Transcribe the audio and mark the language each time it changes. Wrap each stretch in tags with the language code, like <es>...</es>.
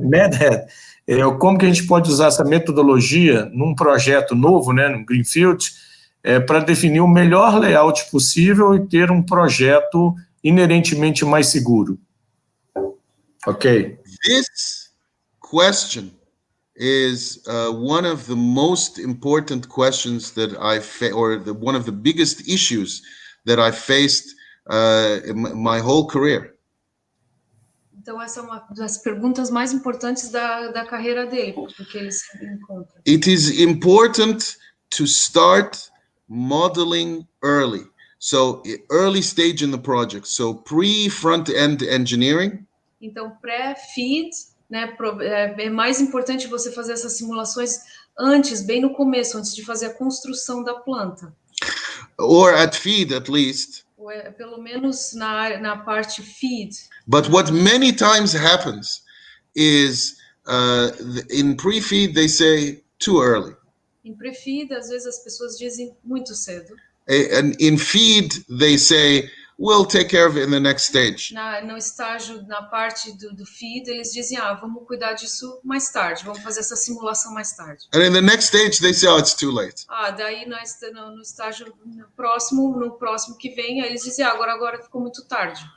<pt>Madhat como que a gente pode usar essa metodologia num projeto novo, né, num greenfield, para definir o melhor layout possível e ter um projeto inerentemente mais seguro.</pt> <en>Ok. This question is one of the most important questions that one of the biggest issues that I faced in my whole career.</en> <pt>Então, essa é uma das perguntas mais importantes da carreira dele, porque ele se encontra.</pt> <en>It is important to start modeling early. So, early stage in the project. So, pre-front-end engineering.</en> <pt>Então, pré-feed, né, é mais importante você fazer essas simulações antes, bem no começo, antes de fazer a construção da planta.</pt> <en>Or at feed, at least.</en> <pt>Pelo menos na parte feed.</pt> <en>But what many times happens is in pre-feed they say too early.</en> <pt>Em pre-feed, às vezes as pessoas dizem muito cedo.</pt> <en>And in feed they say we'll take care of it in the next stage.</en> <pt>No estágio, na parte do feed, eles dizem, vamos cuidar disso mais tarde, vamos fazer essa simulação mais tarde.</pt> <en>And in the next stage they say, oh, it's too late.</en> <pt>Daí no estágio próximo, no próximo que vem, eles dizem, agora ficou muito tarde.</pt>